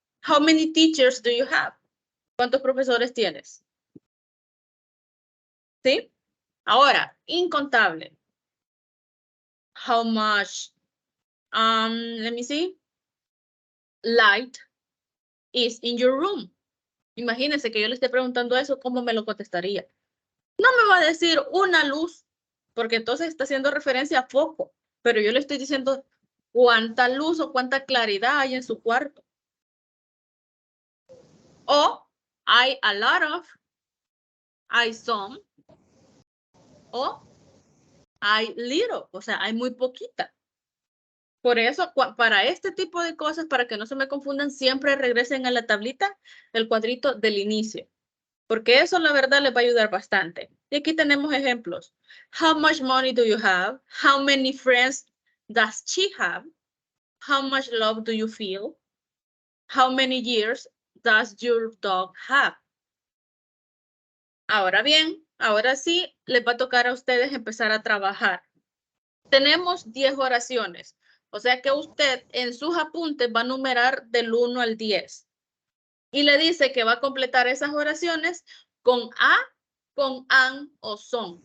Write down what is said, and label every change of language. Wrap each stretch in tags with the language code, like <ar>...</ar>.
<en>How many teachers do you have?</en> <es>¿Cuántos profesores tienes? ¿Sí? Ahora, incontable.</es> <en>How much? Let me see. Light is in your room.</en> <es>Imagínense que yo le esté preguntando eso, ¿cómo me lo contestaría? No me va a decir una luz, porque entonces está haciendo referencia a foco, pero yo le estoy diciendo cuánta luz o cuánta claridad hay en su cuarto. O hay a lot of, hay some, o hay little, o sea, hay muy poquita. Por eso, para este tipo de cosas, para que no se me confundan, siempre regresen a la tablita, el cuadrito del inicio. Porque eso, la verdad, les va a ayudar bastante. Y aquí tenemos ejemplos.</es> <en>How much money do you have? How many friends does she have? How much love do you feel? How many years does your dog have?</en> <es>Ahora bien, ahora sí, les va a tocar a ustedes empezar a trabajar. Tenemos 10 oraciones, o sea que usted en sus apuntes va a numerar del 1 al 10. Y le dice que va a completar esas oraciones con a, con an o son.</es>